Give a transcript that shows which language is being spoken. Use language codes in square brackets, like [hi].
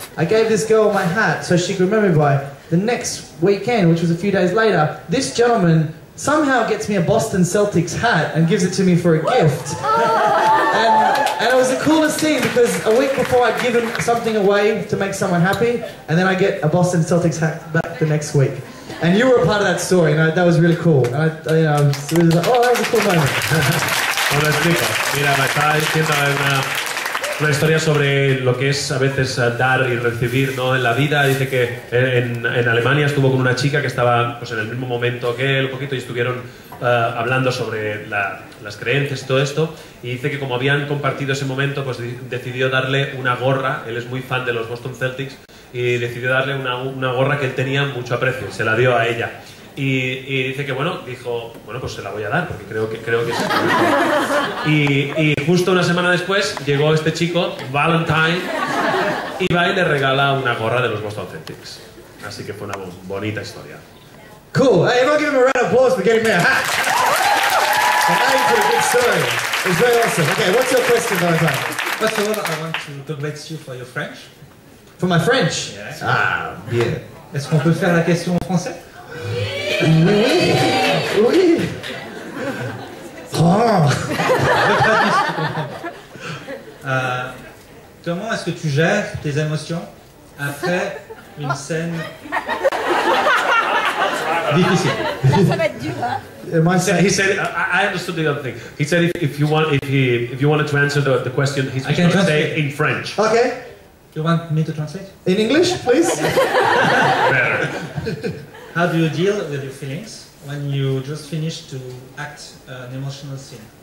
[en] I gave this girl my hat so she could remember me by. The next weekend, which was a few days later, this gentleman somehow gets me a Boston Celtics hat and gives it to me for a gift. And it was the coolest thing, because a week before I'd given something away to make someone happy, and then I get a Boston Celtics hat back the next week. And you were a part of that story, and that was really cool. And it was like, oh, that was a cool moment. [es] Os lo explico. Mira, me estaba diciendo Una historia sobre lo que es a veces dar y recibir, ¿no? En la vida. Dice que en Alemania estuvo con una chica que estaba pues, en el mismo momento que él, un poquito, y estuvieron hablando sobre las creencias y todo esto. Y dice que como habían compartido ese momento, pues decidió darle una gorra. Él es muy fan de los Boston Celtics y decidió darle una gorra que él tenía mucho aprecio. Se la dio a ella. Y dice que dijo, pues se la voy a dar porque creo que es y justo una semana después llegó este chico, Valentine, y va y le regala una gorra de los Boston Celtics. Así que fue una bonita historia. [en] Cool. Hey, everyone give him a round of applause for getting me a hat. An aim for a good story. It's very awesome. Okay, what's your question, Valentine? First of all, I want to congratulate you for your French. For my French? Yes. [fr] Ah, bien. Est-ce qu'on peut faire la question en français? Oui. Oui. Oh. Comment est-ce que tu gères tes émotions après une scène difficile? Ça va être dur, hein? [en] He said, I understood the other thing. He said if you wanted to answer the question, he's going to say in French. Okay. You want me to translate? In English, please? Better. How do you deal with your feelings when you just finish to act an emotional scene?